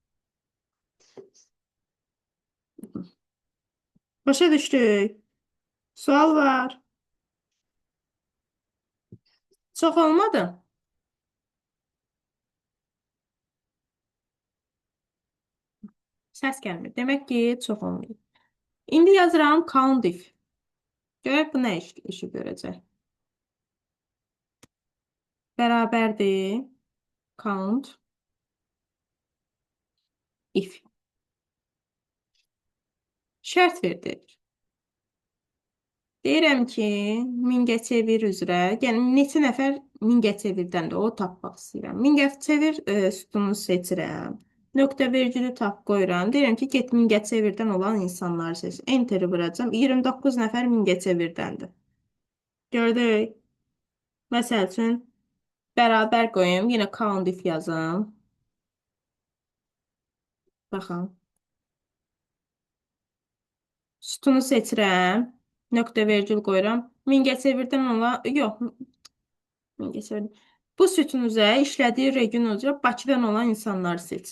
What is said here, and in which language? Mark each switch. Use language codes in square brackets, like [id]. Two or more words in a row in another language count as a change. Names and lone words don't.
[az] Başa düşdük. Sual var. Çox olmadı. Səs gəlmir. Demək ki, çox olmayıb. İndi yazıram count if. Görək bu nə işi görəcək. Bərabərdir. Count if. Şərt verdi. Deyirəm ki, Mingəçevir üzrə, yəni neçə nəfər Mingəçevirdən də o tapmaq istəyirəm. Mingəçevir sütununu seçirəm. Nöqtə vergülü tap qoyuram. Deyirəm ki, get Mingəçevirdən olan insanları seç. Enteri vuracam. 29 nəfər Mingəçevirdəndir. Gördük. Məsəl üçün, bərabər qoyum. Yenə count if yazım. Baxın. Sütunu seçirəm. Nöqtə vergül qoyuram. Mingəçevirdən olan, yox, Mingəçevirdən. Bu sütun üzrə işlədiyi region üzrə Bakıdan olan insanları seç.